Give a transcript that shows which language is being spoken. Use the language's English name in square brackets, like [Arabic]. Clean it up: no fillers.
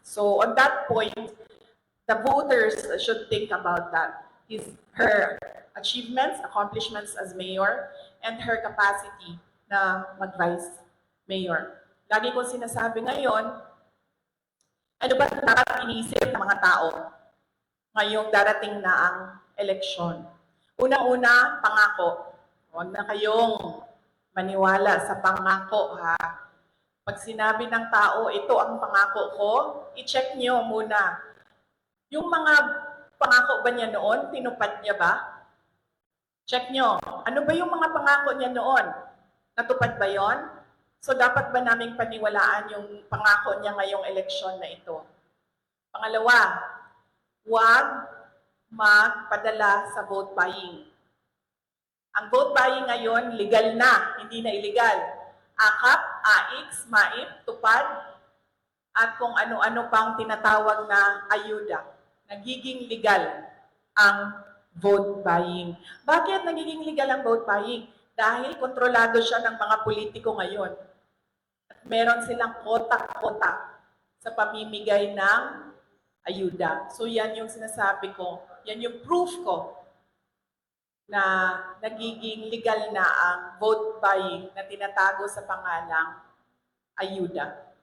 [English] So, on that point, the voters should think about that. Her achievements, accomplishments as mayor, and her capacity [Filipino] na mag-vice mayor. Lagi kong sinasabi ngayon, ano ba dapat iniisip ng mga tao ngayong darating na ang eleksyon? Una-una, pangako. Huwag na kayong maniwala sa pangako, ha? Pag sinabi ng tao, ito ang pangako ko, i-check nyo muna. Yung mga pangako ba niya noon? Tinupad niya ba? Check nyo. Ano ba yung mga pangako niya noon? Natupad ba yon? So dapat ba naming paniwalaan yung pangako niya ngayong eleksyon na ito? Pangalawa, huwag magpadala sa vote buying. Ang vote buying ngayon, legal na, hindi na illegal. AKAP, AIX, MAIP, tupad, at kung ano-ano pang tinatawag na ayuda. Nagiging legal ang vote buying. Bakit nagiging legal ang vote buying? Dahil kontrolado siya ng mga politiko ngayon. At meron silang kota-kota sa pamimigay ng ayuda. So yan yung sinasabi ko, yan yung proof ko na nagiging legal na ang vote buying na tinatago sa pangalang ayuda.